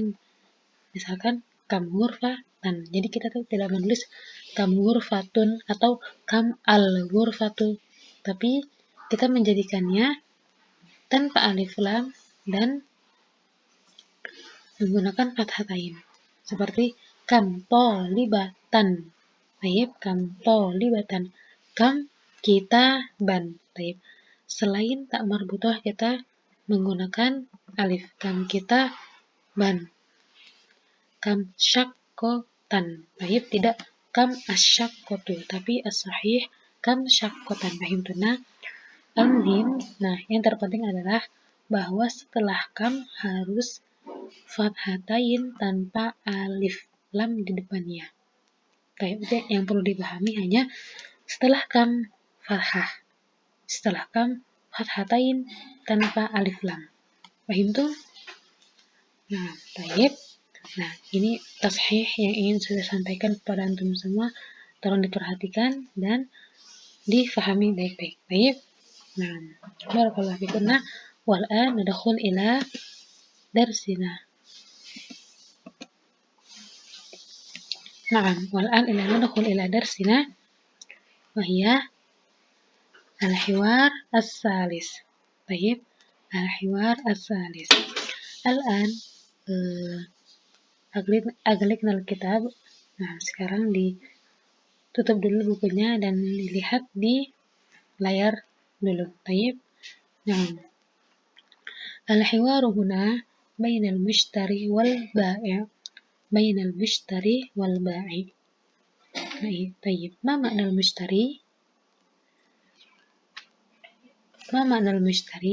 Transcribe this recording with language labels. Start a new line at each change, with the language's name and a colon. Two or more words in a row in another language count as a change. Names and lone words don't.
Indonesian: Misalkan
Arabic: كم غرفةً.
Indonesian: Jadi kita tuh tidak menulis
Arabic: كم غرفةٌ
Indonesian: atau
Arabic: كم الغرفةُ.
Indonesian: Tapi kita menjadikannya tanpa
Arabic: ألف لام
Indonesian: dan menggunakan fathatain.
Arabic: Seperti كم طالبةً. Baik, كم طالبةً. كم كتاباً. Baik.
Indonesian: Selain
Arabic: تاء مربوطة
Indonesian: kita menggunakan alif.
Arabic: كم كتاباً. كم شقةً.
Indonesian: Baik, tidak
Arabic: كم الشقةُ, tapi الصحيح كم شقةً.
Indonesian: Paham tuh nah? Nah, yang terpenting adalah bahwa setelah kam harus fathatain tanpa
Arabic: ألف لام
Indonesian: di depannya. Kayak yang perlu dipahami hanya setelah kam fathah, setelah kam fathatain tanpa
Arabic: ألف لام.
Indonesian: Paham tuh? Nah, baik. Nah, ini tashih yang ingin saya sampaikan kepada antum semua. Tolong diperhatikan dan difahami baik-baik. Baik. Nah,
Arabic: بارك الله فيكم.
Indonesian: Nah,
Arabic: والآن ندخل إلى درسنا. نعم، والآن ندخل إلى درسنا وهي الحوار الثالث. Baik, الحوار الثالث. الآن أغلقنا الكتاب.
Indonesian: Nah, sekarang ditutup dulu bukunya dan dilihat di layar dulu. Baik. Nah,
Arabic: الحوار هنا بين المشتري والبائع'. بين المشتري والبائع'. Baik. ما معنى المشتري؟ ما معنى المشتري?